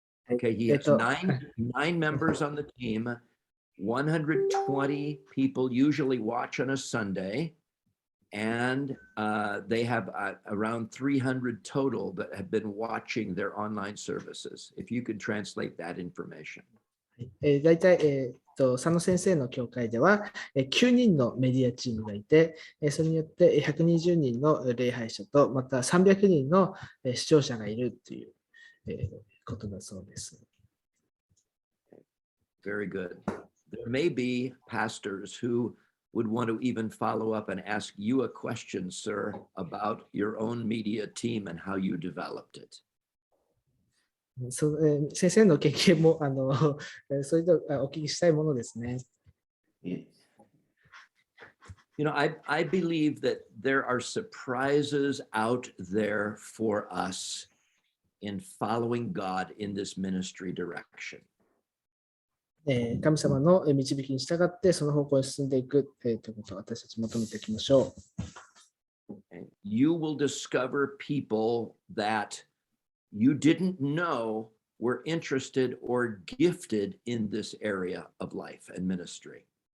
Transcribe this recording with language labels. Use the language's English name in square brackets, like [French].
[English] Okay, he has nine members on the team. 120 people usually watch on a Sunday. and they have around 300 total that have been watching their online services. If you could translate that information. [Japanese] 大体、佐野先生の教会では、9人のメディアチームがいて、それによって120人の礼拝者と、また300人の視聴者がいるという、ことだそうです。 [English] Very good. There may be pastors who would want to even follow up and ask you a question, sir, about your own media team and how you developed it. [Japanese] 先生の経験もそういったお聞きしたいものですね。 [English] You know, I believe that there are surprises out there for us in following God in this ministry direction. [Japanese] 神様の導きに従ってその方向へ進んでいくということを私たち求めていきましょう。 [English] You will discover people that you didn't know were interested or gifted in this area of life and ministry.